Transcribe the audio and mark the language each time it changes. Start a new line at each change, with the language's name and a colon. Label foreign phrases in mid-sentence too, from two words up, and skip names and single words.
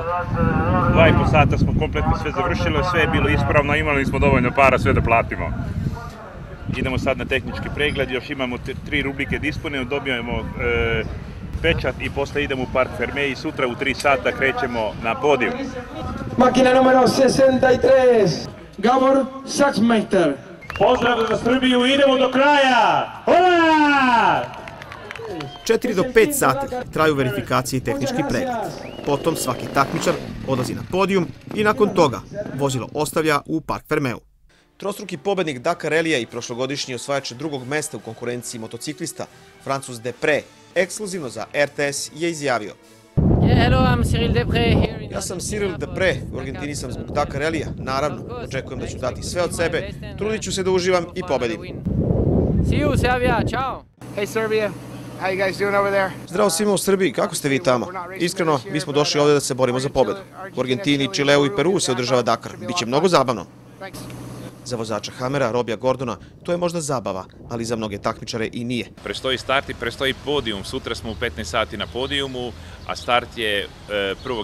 Serbian: 2,5 sata smo kompletno sve završili, sve je bilo ispravno, imali smo dovoljno para sve da platimo. Idemo sad na tehnički pregled, još imamo 3 rubrike da ispunimo, dobijemo pečat i posle idemo u Park Fermé i sutra u 3 sata krećemo na podijum.
Spanish: Máquina número 63, Gabor Sagmeister.
Serbian: Pozdrav za Srbiju, idemo do kraja! Hurra! 4 do 5 sati traju verifikacije i tehnički pregled. Potom svaki takmičar odlazi na podijum i nakon toga vozilo ostavlja u Park Fermeu. Trostruki pobednik Dakar Rallija i prošlogodišnji osvajač drugog mesta u konkurenciji motociklista, Francuz Depré, ekskluzivno za RTS je izjavio: Ja sam Cyril Depré, u Argentini sam zbog Dakar Rallija, naravno, očekujem da ću dati sve od sebe, trudit ću se da uživam i pobedim.
English: See you, Serbia, ciao! Hey Serbia,
Serbian: Zdravo svima u Srbiji, kako ste vi tamo? Iskreno, mi smo došli ovde da se borimo za pobedu. U Argentini, Čileu i Peru se održava Dakar. Biće mnogo zabavno. Za vozača Hamera, Robija Gordona, to je možda zabava, ali za mnoge takmičare i nije. Prestoji start i prestoji podijum. Sutra smo u 15 sati na podijumu, a start je 1.